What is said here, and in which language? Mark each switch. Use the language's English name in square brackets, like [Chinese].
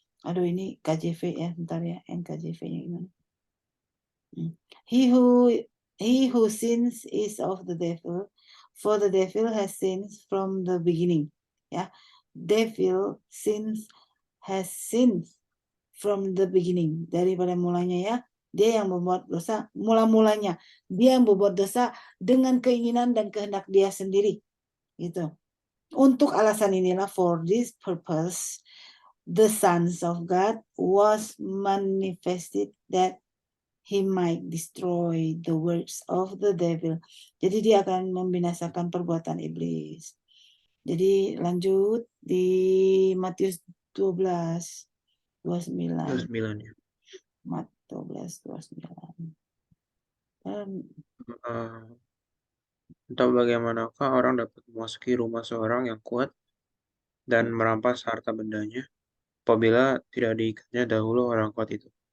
[Indonesian] Aduh, ini KJV ya, bentar ya, NKJV-nya gimana? [English] He who sins is of the devil, for the devil has sinned from the beginning. Ya, devil has sinned from the beginning, [Indonesian] daripada mulanya, ya. Dia yang membuat dosa mula-mulanya. Dia yang membuat dosa dengan keinginan dan kehendak dia sendiri, gitu. Untuk alasan inilah, [English] for this purpose the sons of God was manifested, that he might destroy the works of the devil. [Indonesian] Jadi dia akan membinasakan perbuatan iblis. Jadi lanjut di Matius 12:29. 29 ya. Matius 12:29. Eh, Entah bagaimanakah orang dapat memasuki rumah seorang yang kuat dan merampas harta bendanya, apabila tidak diikatnya dahulu orang kuat itu.